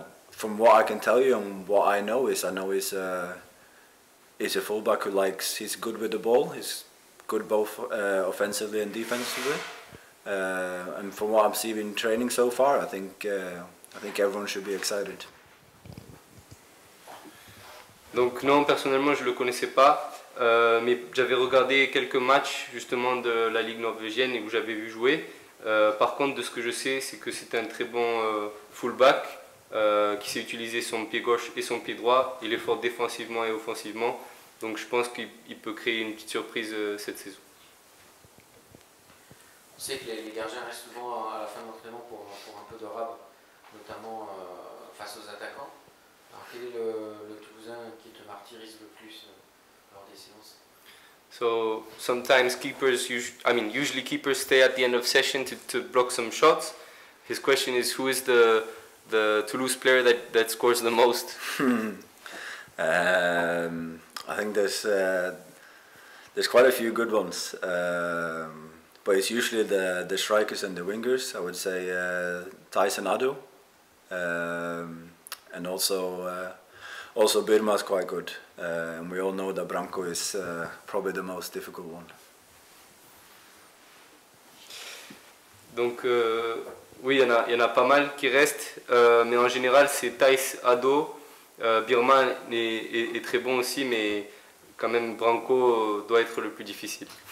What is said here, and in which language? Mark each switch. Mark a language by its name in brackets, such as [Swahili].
[English] From what I can tell you and what I know he's a fullback he's good with the ball. He's good both offensively and defensively. And from what I'm seeing in training so far, I think everyone should be excited. [French] Donc non, personnellement je ne le connaissais pas, mais j'avais regardé quelques matchs justement de la Ligue norvégienne et où j'avais vu jouer. Par contre, de ce que je sais, c'est que c'est un très bon fullback qui sait utiliser son pied gauche et son pied droit. Il est fort défensivement et offensivement, donc je pense qu'il peut créer une petite surprise cette saison. On sait que les gardiens restent souvent à la fin de l'entraînement pour un peu de rab, notamment face aux attaquants. Alors quel est le Toulousain qui te martyrise le plus lors des séances? [English] So sometimes usually keepers stay at the end of session to block some shots. His question is, who is the Toulouse player that scores the most? I think there's quite a few good ones, but it's usually the strikers and the wingers. I would say Tyson Ado, and also Birma is quite good, and we all know that Branko is probably the most difficult one. [French] Donc oui, il y en a pas mal qui restent, mais en général c'est Thais, Ado, Birman est très bon aussi, mais quand même Branko doit être le plus difficile.